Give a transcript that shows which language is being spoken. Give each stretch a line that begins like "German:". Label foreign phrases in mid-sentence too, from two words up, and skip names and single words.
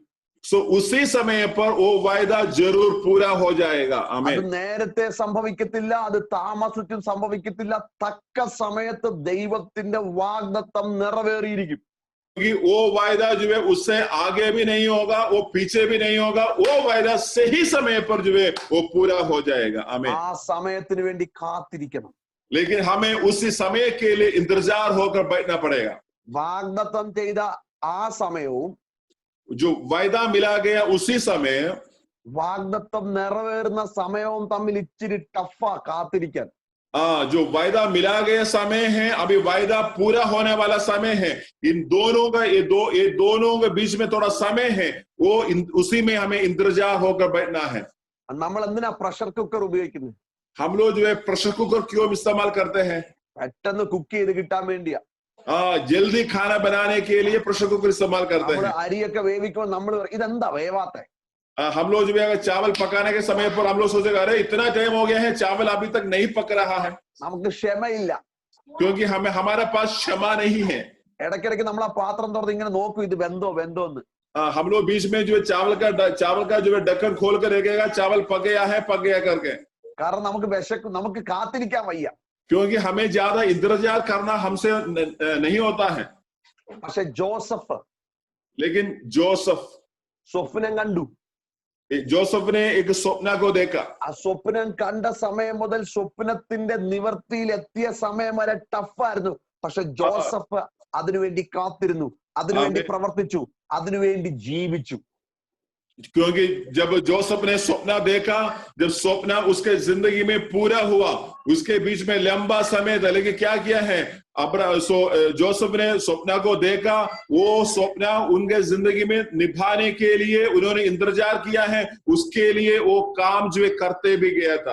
Hindi: सो उसी समय पर वो वायदा जरूर पूरा हो जाएगा.
Malayalam: അത്
Hindi: आमीन.
Malayalam: നേരത്തെ സംഭവിക്കത്തില്ല, അത് താമസിച്ചും സംഭവിക്കത്തില്ല. തക്ക സമയത്ത് ദൈവത്തിന്റെ വാഗ്ദത്തം നിറവേറിയിരിക്കും.
Hindi: क्योंकि वो वायदा जो है उससे आगे भी नहीं होगा, वो पीछे भी नहीं होगा. वो वायदा सही समय पर जो है वो पूरा हो जाएगा. आमीन.
Malayalam: ആ സമയത്തിന് വേണ്ടി കാത്തിരിക്കണം.
Hindi: लेकिन हमें उसी समय के लिए इंतजार होकर बैठना पड़ेगा.
Malayalam: വാഗ്ദത്തം ചെയ്ത ആ സമയവും
Hindi: जो वायदा मिला गया उसी समय,
Malayalam: വാഗ്ദത്തം നിറവേറുന്ന സമയവും തമ്മിൽ ഇച്ചിരി ടഫാ കാത്തിരിക്കാൻ.
Hindi: जो वायदा मिला गया समय है, अभी वायदा पूरा होने वाला समय है. इन दोनों का ये दोनों के बीच में थोड़ा समय है. वो उसी में हमें इंतजार होकर बैठना है.
Malayalam: നമ്മൾ എന്തിനാ
English: pressure cooker
Malayalam: ഉപയോഗിക്കുന്നത്?
Hindi: हम लोग जो है
English: pressure cooker
Hindi: क्यों इस्तेमाल करते हैं?
Malayalam: പെട്ടെന്ന് കുക്ക് ചെയ്ത് കിട്ടാൻ വേണ്ടിയാ.
Hindi: जल्दी खाना बनाने के लिए
English: pressure cooker
Hindi: इस्तेमाल करते
Malayalam: നമ്മള്
Hindi: हैं.
Malayalam: അരിയൊക്കെ വേവിക്കുമ്പോൾ നമ്മൾ ഇതെന്താ വേവാത്തെ?
Hindi: हम लोग जो है चावल पकाने के समय पर हम लोग सोचेगा अरे इतना टाइम हो गया है, चावल अभी तक नहीं पक रहा है.
Malayalam: നമുക്ക് ക്ഷമയില്ല.
Hindi: क्योंकि हमारे पास क्षमा नहीं है.
Malayalam: ഇടയ്ക്കിടയ്ക്ക് നമ്മൾ ആ പാത്രം തുറന്ന് ഇങ്ങനെ നോക്കും, ഇത് വെന്തോന്ന്.
Hindi: हम लोग बीच में जो है चावल का जो है ढक्कन खोल कर रखेगा, चावल पक गया करके.
Malayalam: കാരണം നമുക്ക് വിശക്കും, നമുക്ക് കാത്തിരിക്കാൻ വയ്യ.
Hindi: क्योंकि हमें ज्यादा इंतजार करना हमसे नहीं होता है.
Malayalam: പക്ഷെ ജോസഫ്
Hindi: लेकिन जोसेफ
Malayalam: സ്വപ്നം കണ്ടു.
Hindi: ने एक स्वप्न को देखा.
Malayalam: ആ സ്വപ്നം കണ്ട സമയം മുതൽ സ്വപ്നത്തിന്റെ നിവർത്തിയിൽ എത്തിയ സമയം വരെ ടഫായിരുന്നു. പക്ഷെ ജോസഫ് അതിനുവേണ്ടി കാത്തിരുന്നു, അതിനുവേണ്ടി പ്രവർത്തിച്ചു, അതിനുവേണ്ടി ജീവിച്ചു.
Hindi: क्योंकि जब जोसेफ ने स्वप्न देखा, जब स्वप्न उसके जिंदगी में पूरा हुआ, उसके बीच में लंबा समय था, लेकिन क्या किया है जोसेफ ने स्वप्न को देखा, वो स्वप्न उनके जिंदगी में निभाने के लिए उन्होंने इंतजार किया है, उसके लिए वो काम जो है करते भी गया था.